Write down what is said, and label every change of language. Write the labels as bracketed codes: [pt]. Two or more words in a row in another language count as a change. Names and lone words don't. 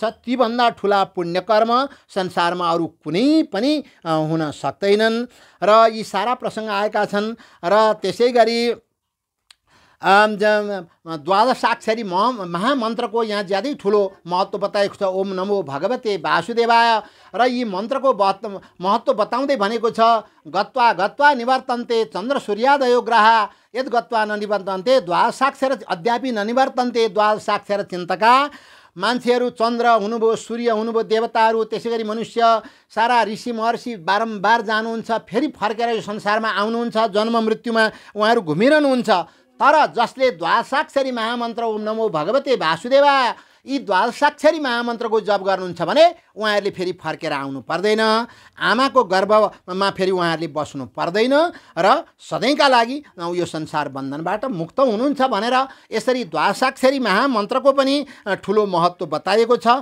[ne] तीभन्दा ठुला पुण्यकर्म संसारमा अरू कुनै पनि हुन सक्दैनन्। र यी सारा प्रसङ्ग आएका छन्। र त्यसै गरी द्वादशाक्षरी महामन्त्रको यहाँ ज्यादै ठुलो महत्त्व बताएको छ। [sa] ओम नमो भगवते वासुदेवाय। [ne] र यी मन्त्रको महत्त्व बताउँदै भनेको छ, [sa] गत्वा गत्वा निवर्तन्ते चन्द्र सूर्यादयो ग्रहा यद गत्वा ननिवर्तन्ते द्वादशाक्षर अद्यापि ननिवर्तन्ते द्वादशाक्षर चिन्तका। [ne] मान्छेहरू चन्द्र हुनुभयो, सूर्य हुनुभयो, देवताहरू, त्यसै गरी मनुष्य, सारा ऋषि महर्षि बारम्बार जानुहुन्छ, फेरि फर्केर यो संसारमा आउनुहुन्छ, जन्म मृत्युमा उहाँहरू घुमिरहनुहुन्छ। तर जसले द्वादशाक्षरी महामन्त्र [sa] ओम नमो भगवते वासुदेवाय [ne] यी द्वादशाक्षरी महामन्त्रको जप गर्नुहुन्छ भने उहाँहरूले फेरि फर्केर आउनु पर्दैन, आमाको गर्भमा फेरि उहाँहरूले बस्नु पर्दैन, र सधैँका लागि यो संसार बन्धनबाट मुक्त हुनुहुन्छ भनेर यसरी द्वादशाक्षरी महामन्त्रको पनि ठुलो महत्त्व बताइएको छ।